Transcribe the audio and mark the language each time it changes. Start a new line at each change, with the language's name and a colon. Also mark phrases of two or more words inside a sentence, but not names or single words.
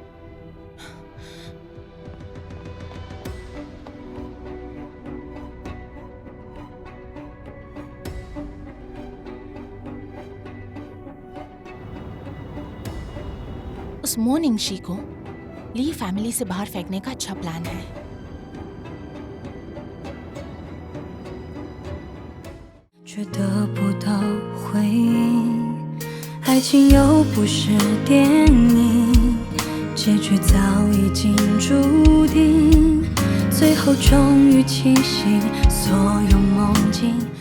Hindi: उस मॉर्निंग शी को ली फैमिली से बाहर फेंकने का अच्छा प्लान है।
Chinese: 却得不到回应，爱情又不是电影，结局早已经注定，最后终于清醒，所有梦境。